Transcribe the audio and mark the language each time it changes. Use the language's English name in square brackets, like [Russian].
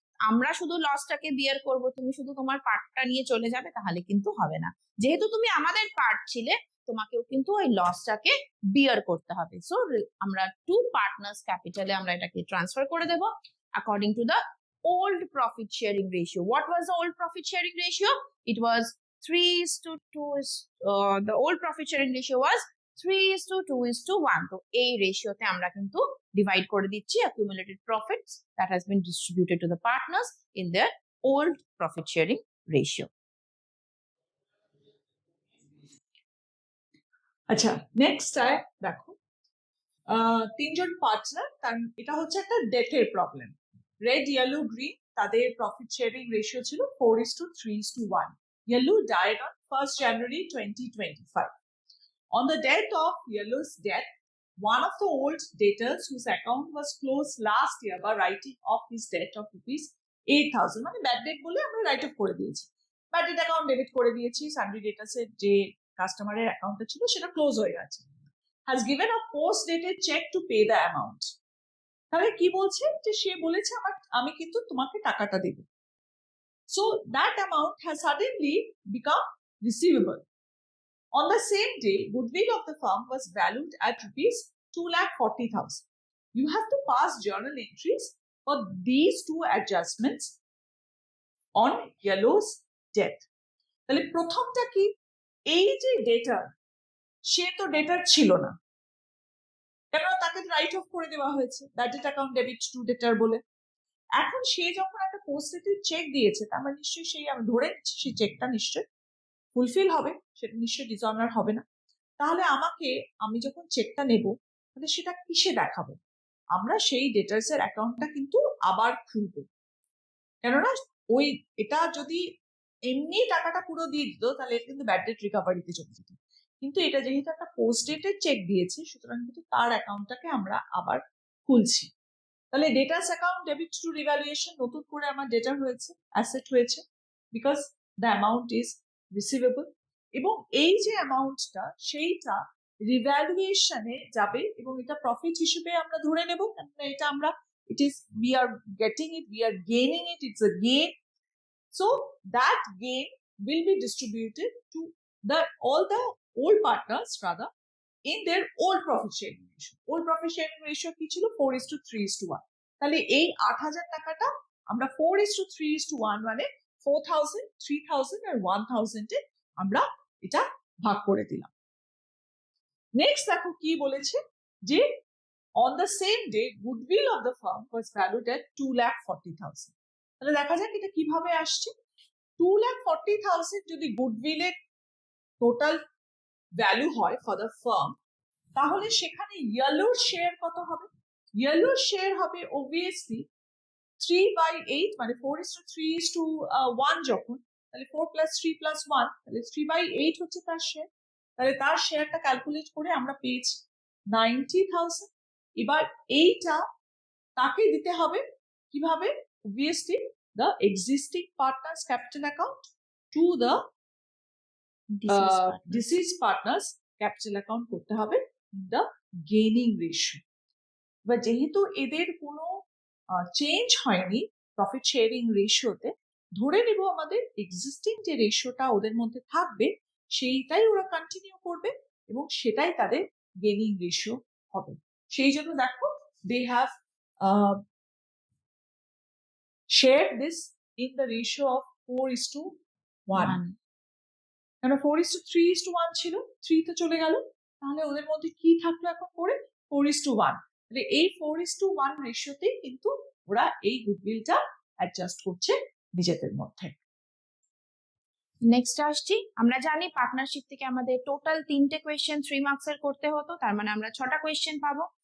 [Bangla] আমরা শুধু লসটাকে বিয়ার করব, তুমি শুধু তোমার পার্টটা নিয়ে চলে যাবে, তাহলে কিন্তু হবে না। যেহেতু তুমি আমাদের পার্ট ছিলে, তোমাকেও কিন্তু ওই লসটাকে বিয়ার করতে হবে। সো আমরা টু পার্টনার্স ক্যাপিটালে আমরা এটাকে ট্রান্সফার করে দেব according to the [English] old profit sharing ratio. What was the old profit sharing ratio? It was 3:2. The old profit sharing ratio was 3:2:1. [Bangla] তো এই রেশিওতে আমরা কিন্তু ডিভাইড করে দিচ্ছি [English] accumulated profits that has been distributed to the partners in their old profit sharing ratio. [Bangla] আচ্ছা, next দেখো, তিনজন partner, তার এটা হচ্ছে একটা ডেথের প্রবলেম। রেড, ইয়েলো, গ্রিন, তাদের প্রফিট শেয়ারিং রেশিও ছিল 4:3:1. [English] Yellow died on 1st January 2025. On the death of Yellow's death, one of the old debtors whose account was closed last year by writing off his debt of ₹8,000, [Bangla] মানে bad date বলে আমরা right of করে দিয়েছি, bad date account debit করে দিয়েছি, Sunday ডেটাসের যে কাস্টমারের অ্যাকাউন্টটা ছিল সেটা ক্লোজ হয়ে গেছে, [English] has given a post dated check to pay the amount. [Bangla] তাহলে কি বলছে, যে সে বলেছে আমি কিন্তু তোমাকে টাকাটা দেব। [English] So that amount has suddenly become receivable. On the same day, goodwill of the firm was valued at ₹2,40,000. You have to pass journal entries for these two adjustments on Yellow's death. [Bangla] তাহলে প্রথমটা কি, এই যে ডেটার, সে তো ডেটার ছিল না, কেননা তাকে রাইট অফ করে দেওয়া হয়েছে bad date account debit two ডেটার বলে। এখন সে যখন একটা পোস্ট ডেটেড চেক দিয়েছে, তার মানে নিশ্চয়ই সেই, আমি ধরে নিচ্ছি সেই চেকটা নিশ্চয়ই ফুলফিল হবে, সেটা নিশ্চয়ই ডিসঅনার হবে না। তাহলে আমি যখন চেকটা নেব, তাহলে সেটা কিসে দেখাবো? আমরা সেই ডেটার্স এর অ্যাকাউন্টটা কিন্তু আবার খুলবো, কেননা এটা যদি এমনি টাকাটা পুরো দিয়ে দিত, তাহলে এটা কিন্তু ব্যাড ডেট রিকভারিতে চলে যেত। কিন্তু এটা যেহেতু একটা পোস্ট ডেটেড চেক দিয়েছে, সুতরাং কিন্তু তার অ্যাকাউন্টটাকে আমরা আবার খুলছি। তাহলে ডেটাস অ্যাকাউন্ট ডেবিট টু রিভ্যালুয়েশন, নতুন করে আমার ডেটা হয়েছে, অ্যাসেট হয়েছে, because the amount is receivable. এবং এই যে অ্যামাউন্টটা, সেইটা রিভ্যালুয়েশনে যাবে এবং এটা প্রফিট হিসেবে আমরা ধরে নেব, কেননা এটা আমরা [English] we are getting it, we are gaining it, it's a gain. So that gain will be distributed to all the old partners rather in their old profit sharing ratio. Old profit sharing ratio [Bangla] কি ছিল? 4:3:1. তাহলে এই 8,000 টাকাটা আমরা 4:3:1 মানে 4,000, 3,000 আর 1,000 এ আমরা এটা ভাগ করে দিলাম। নেক্সট দেখো কি বলেছে, যে [English] on the same day goodwill of the firm was valued at 2,40,000. [Bangla] তাহলে দেখা যাক এটা কিভাবে আসছে। 2,40,000 যদি গুডউইলের টোটাল ভ্যালু হয় ফর দ্য ফার্ম, তাহলে সেখানে ইয়েলোর শেয়ার কত হবে? ইয়েলোর শেয়ার হবে অবভিয়াসলি 3/8, মানে 4:3:1 যখন, তাহলে 4 + 3 + 1, তাহলে 3/8 হচ্ছে তার শেয়ার। তাহলে তার শেয়ারটা ক্যালকুলেট করে আমরা পেয়েছি 90,000। এবার এইটা তাকে দিতে হবে কিভাবে? Obviously [English] the existing partners capital account to the deceased partners capital account [Bangla] করতে হবে [English] the gaining ratio. [Bangla] এবার যেহেতু এদের কোনো চেঞ্জ হয়নি প্রফিট শেয়ারিং রেশিওতে, ধরে নেব আমাদের এক্সিস্টিং যে রেশিওটা ওদের মধ্যে থাকবে সেইটাই ওরা কন্টিনিউ করবে এবং সেটাই তাদের গেইনিং রেশিও হবে। সেই জন্য দেখো [English] they have shared this in the ratio of 4:1. [Bangla] কেন 4:3:1 ছিল, 3 তো চলে গেল, তাহলে ওদের মধ্যে কি থাকলো এখন করে? 4:1। তাহলে এই 4:1 রেশিওতেই কিন্তু ওরা এই গুডউইলটা অ্যাডজাস্ট করছে নিজেদের মধ্যে। নেক্সট আসছি, আমরা জানি পার্টনারশিপ থেকে আমাদের টোটাল 3টে কোয়েশ্চেন 3 মার্কসের করতে হতো, তার মানে আমরা 6টা কোয়েশ্চেন পাবো।